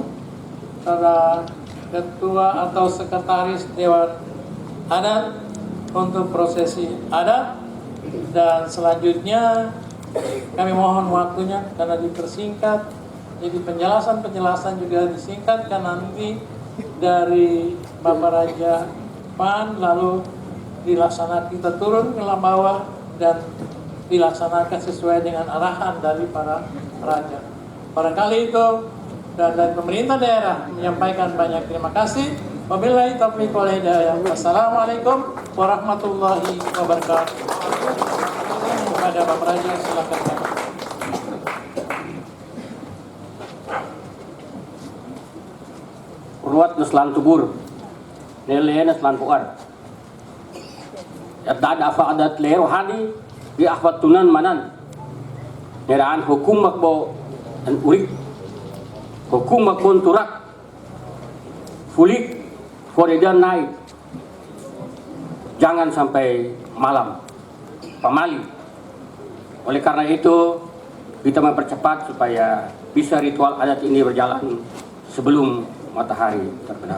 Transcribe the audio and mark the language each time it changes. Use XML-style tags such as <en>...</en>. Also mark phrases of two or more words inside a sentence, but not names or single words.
<id>pada ketua atau sekretaris Dewan Adat untuk prosesi adat, dan selanjutnya kami mohon waktunya karena dipersingkat, jadi penjelasan juga disingkatkan nanti dari Bapak Raja Pan, lalu dilaksanakan, kita turun ke bawah dan dilaksanakan sesuai dengan arahan dari para raja. Barangkali itu, dan dari pemerintah daerah menyampaikan banyak terima kasih.</id> <ar>وبالله التوفيق والهداية. والسلام عليكم ورحمة الله وبركاته.</ar> <id>Kepada Bapak Raja, silakan.</id> <kei>Ruat neslan tubur, nele neslan puar. Yadad afa adat lero hadi di ahwat tunan manan. Neraan hukum makbo dan urik, hukum makbon turak, fulik.</kei> <id>Koridor naik, jangan sampai malam, pamali. Oleh karena itu, kita mempercepat supaya bisa ritual adat ini berjalan sebelum matahari terbenam.</id>